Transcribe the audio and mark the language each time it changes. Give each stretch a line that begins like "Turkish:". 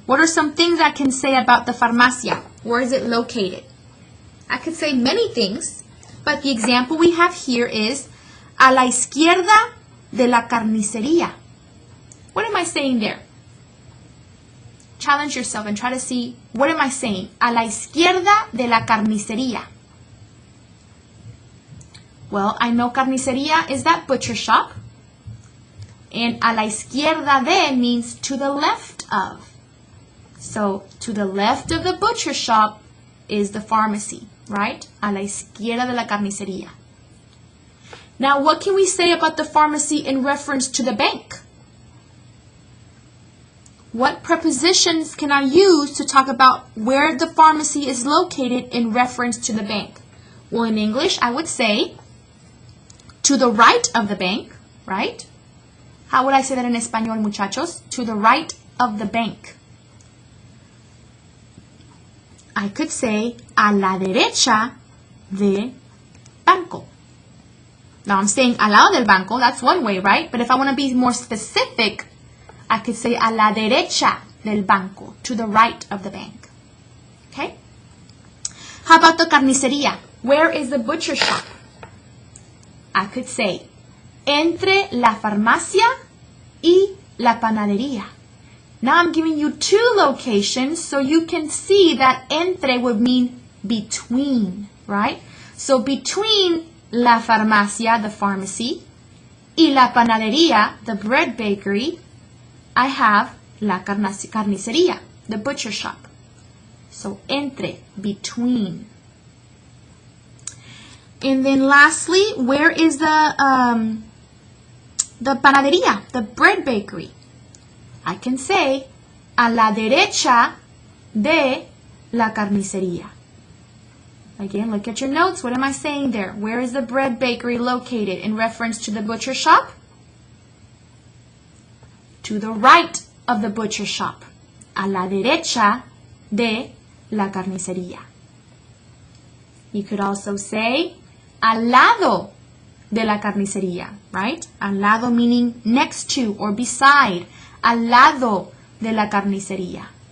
English: What are some things I can say about the farmacia? Where is it located? I could say many things, but the example we have here is
Spanish: a la izquierda de la carnicería.
English: What am I saying there? Challenge yourself and try to see, what am I saying?
Spanish: A la izquierda de la carnicería.
English: Well, I know carnicería is that butcher shop. And
Spanish: a la izquierda de
English: means to the left of. So, to the left of the butcher shop is the pharmacy, right?
Spanish: A la izquierda de la carnicería.
English: Now, what can we say about the pharmacy in reference to the bank? What prepositions can I use to talk about where the pharmacy is located in reference to the bank? Well, in English, I would say to the right of the bank, right? How would I say that in
Spanish: español, muchachos?
English: To the right of the bank. I could say
Spanish: a la derecha del banco.
English: Now, I'm saying
Spanish: al lado del banco.
English: That's one way, right? But if I want to be more specific, I could say
Spanish: a la derecha del banco,
English: to the right of the bank. Okay? How about the carnicería? Where is the butcher shop? I could say
Spanish: entre la farmacia y la panadería.
English: Now I'm giving you two locations so you can see that entre would mean between, right? So between
Spanish: la farmacia,
English: the pharmacy,
Spanish: y la panadería,
English: the bread bakery, I have
Spanish: la carnicería,
English: the butcher shop. So entre, between. And then lastly, where is the panadería, the bread bakery? I can say
Spanish: a la derecha de la carnicería.
English: Again, look at your notes. What am I saying there? Where is the bread bakery located in reference to the butcher shop? to the right of the butcher shop.
Spanish: A la derecha de la carnicería.
English: You could also say
Spanish: al lado de la carnicería,
English: right?
Spanish: Al lado
English: meaning next to or beside.
Spanish: Al lado de la carnicería.